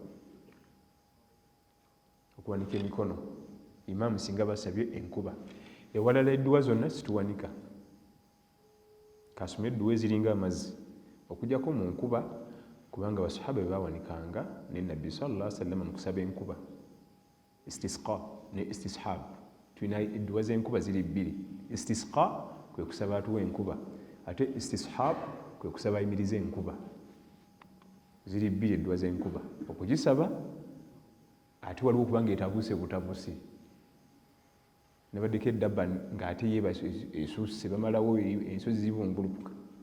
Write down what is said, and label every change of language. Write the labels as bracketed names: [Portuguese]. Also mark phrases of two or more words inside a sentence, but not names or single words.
[Ganda] Okuwanika emikono imaamu singa basabye enkuba. Ewalala edduwa zonna situwanika. Kasome edduwa eziringa amazzi okujjako mu nkuba kubanga basahaba bwe bawanikanga ne Nabbi [Arabic] صلى الله عليه وسلم [Ganda] mu kusaba enkuba. Istisqa ne istishab tulina edduwa z'enkuba ziri bbiri. Istisqa kwe kusaba atuwa enkuba ate istishab kwe kusaba ayimiriza enkuba. Ziri bbiri edduwa z'enkuba okugisaba ate waliwo okubanga etabuuse butabuuse nebaddeko eddabba ng'ate yeeba esusse bamalawo ensozi zibumbulukuka